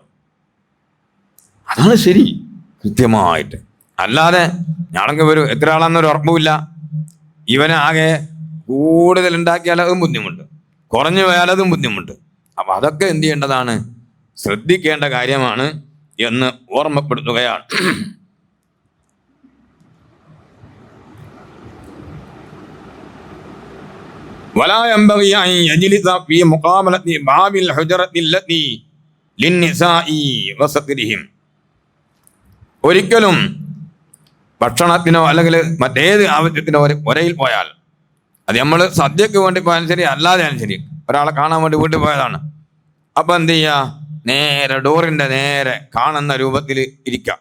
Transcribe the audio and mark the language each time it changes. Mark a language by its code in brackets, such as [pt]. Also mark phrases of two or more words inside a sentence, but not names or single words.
[ml] അതാണ് ശരി, കൃത്യമായിട്ട്. അല്ലാതെ ഞാനൊക്കെ വരും, എത്ര ആളാന്നൊരു ഉറപ്പുമില്ല. ഇവനെ ആകെ കൂടുതൽ ഉണ്ടാക്കിയാൽ അതും ബുദ്ധിമുട്ട്, കുറഞ്ഞു പോയാൽ അതും ബുദ്ധിമുട്ട്. അപ്പൊ അതൊക്കെ എന്ത് ചെയ്യേണ്ടതാണ്? ശ്രദ്ധിക്കേണ്ട കാര്യമാണ് എന്ന് ഓർമ്മപ്പെടുത്തുകയാണ്. [ar] ولا ينبغي أن يجلس في مقابلة باب الحجرة التي للنساء وسترهم. [ml] ഒരിക്കലും ഭക്ഷണത്തിനോ അല്ലെങ്കിൽ മറ്റേത് ആവശ്യത്തിനോ ഒരയിൽ പോയാൽ, അത് നമ്മൾ സദ്യക്ക് വേണ്ടി പോയാലും ശരി, അല്ലാതെയാലും ശരി, ഒരാളെ കാണാൻ വേണ്ടി വീട്ടിൽ പോയതാണ്. അപ്പൊ എന്ത് ചെയ്യുക? നേരെ ഡോറിന്റെ നേരെ കാണുന്ന രൂപത്തിൽ ഇരിക്കാം.